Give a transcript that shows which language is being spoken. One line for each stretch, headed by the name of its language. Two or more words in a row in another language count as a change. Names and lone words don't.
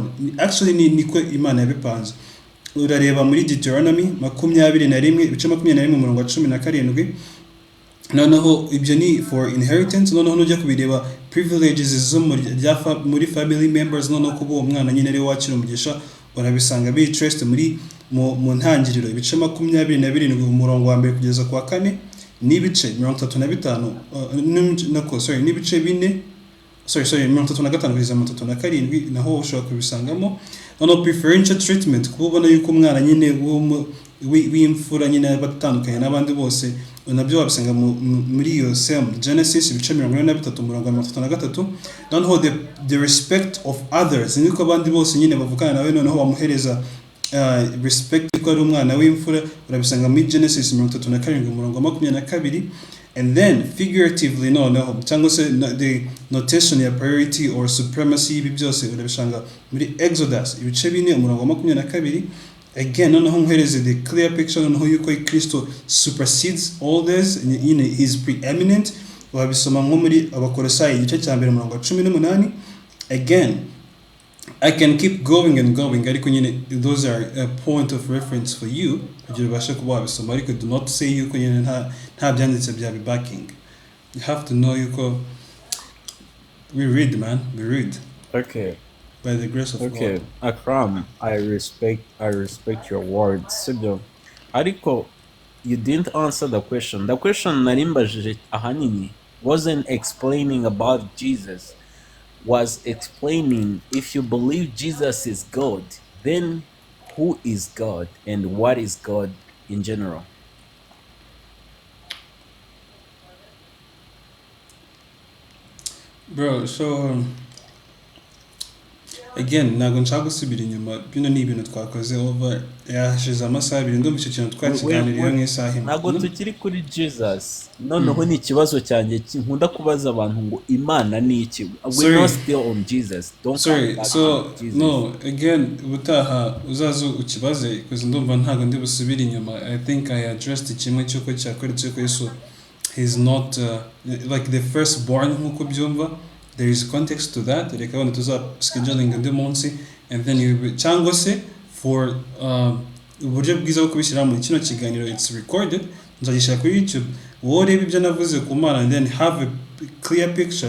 Kinyarwanda: Actually niko Imana yabipanze. Urareba muri Deuteronomy 21:17 umurongo wa 17 noneho ibyo ni
English: for inheritance.
Kinyarwanda: Noneho nujya kubireba privileges zo muri
English: family members,
Kinyarwanda: noneho kuba uwo mwana nyine ari wakira umugisha, urabisanga biri traced mu ntangiriro ibice 27 umurongo wa mbere kugeza kwa 4 n'ibice 35 n'ibice 4 35 kugeza 37 naho ushobora kubisangamo. Noneho
English: preferential treatment
Kinyarwanda: kuba ubona yuko umwana nyine w'imfura nyine batandukanye n'abandi bose, nabyo wabisanga muri iyo same Genesis ibice 43 umurongo wa 33. Noneho
English: the respect of others,
Kinyarwanda: niko abandi bose nyine bavukana nawe, noneho bamuhereza respect ko ari umwana w'imfura, urabisanga muri Genesis 37 umurongo wa 22.
English: And then figuratively
Kinyarwanda: noneho cyangwa se
English: the notation ya priority or supremacy,
Kinyarwanda: ibi byose urabishanga muri Exodus ibice 4 umurongo wa 22.
English: Again,
Kinyarwanda: noneho muhereze
English: the clear picture
Kinyarwanda: noneho yuko Kristo
English: supersedes all this, he is preeminent.
Kinyarwanda: Wabisoma nko muri Abakolosayi igice cya mbere umurongo wa 18.
English: Again, I can keep going and going,
Kinyarwanda: ariko nyine
English: those are a point of reference for you
Kinyarwanda: kugira ubashe kuba wabisoma, ariko
English: do not say
Kinyarwanda: yuko nyine nta byanditse bya backing.
English: You have to know yuko we read, man, we read. Okay. By the grace of Okay, God. Akram, I respect your words.
Kinyarwanda: Sibyo. Ariko,
English: you didn't answer the question. The question
Kinyarwanda: narimbajije ahanini
English: wasn't explaining about Jesus. Was explaining if you believe Jesus is God, then who is God and what is God in general?
Kinyarwanda: Bro, so again ntabwo nshaka gusubira inyuma, bino ni ibintu twakoze over yashize amasaha 2 ndumva icyo kintu twakiganiriyeho nk'isaha imwe. Ntabwo tukiri kuri Jesus. Noneho ni ikibazo cyanjye nkunda kubaza abantu ngo Imana ni iki?
English: We're not still on Jesus. Don't Sorry, come back so to Jesus.
Kinyarwanda: no, again ubutaha uzaza ukibaze because ndumva ntabwo ndi busubira inyuma.
English: I think I addressed
Kinyarwanda: kimwe cyuko cyakoretse ko Yesu
English: he's not like the firstborn
Kinyarwanda: nkuko byumva.
English: There is context to that.
Kinyarwanda: Reka wano tuza scheduling undi munsi,
English: and then you
Kinyarwanda: cyangwa se for uburyo bwiza bwo kubishyira mu kino kiganiro,
English: it's recorded,
Kinyarwanda: nzagishyira kuri YouTube, wowe reba ibyo navuze ku Mana
English: and then have a clear picture.